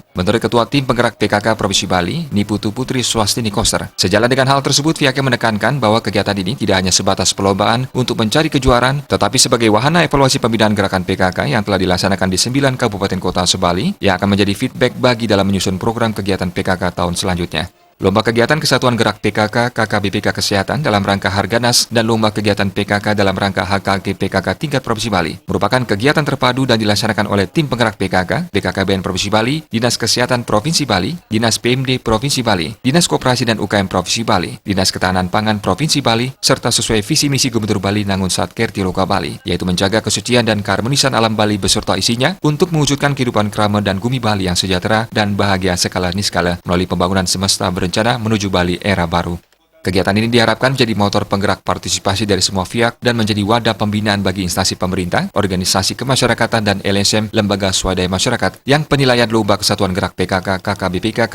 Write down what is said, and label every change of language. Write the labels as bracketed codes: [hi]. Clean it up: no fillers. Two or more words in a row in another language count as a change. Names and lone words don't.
[id] Menurut Ketua Tim Penggerak PKK Provinsi Bali, Niputu Putri Swastini Koster, sejalan dengan hal tersebut, pihaknya menekankan bahwa kegiatan ini tidak hanya sebatas perlombaan untuk mencari kejuaraan, tetapi sebagai wahana evaluasi pembinaan gerakan PKK yang telah dilaksanakan di 9 kabupaten kota sebali, yang akan menjadi feedback bagi dalam menyusun program kegiatan PKK tahun selanjutnya. Lomba kegiatan Kesatuan Gerak PKK, KKBPK Kesehatan dalam rangka Harganas dan Lomba kegiatan PKK dalam rangka HKG PKK tingkat Provinsi Bali merupakan kegiatan terpadu dan dilaksanakan oleh Tim Penggerak PKK, BKKBN Provinsi Bali, Dinas Kesehatan Provinsi Bali, Dinas PMD Provinsi Bali, Dinas Koperasi dan UKM Provinsi Bali, Dinas Ketahanan Pangan Provinsi Bali, serta sesuai visi misi Gubernur Bali Nangun Satkerti Loka Bali, yaitu menjaga kesucian dan keharmonisan alam Bali beserta isinya untuk mewujudkan kehidupan krama dan bumi Bali yang sejahtera dan bahagia skala niskala melalui pembangunan semesta berencana menuju Bali era baru. Kegiatan ini diharapkan menjadi motor penggerak partisipasi dari semua pihak dan menjadi wadah pembinaan bagi instansi pemerintah, organisasi kemasyarakatan, dan LSM, lembaga swadaya masyarakat, yang penilaian Lomba Kesatuan Gerak PKK, KKBPK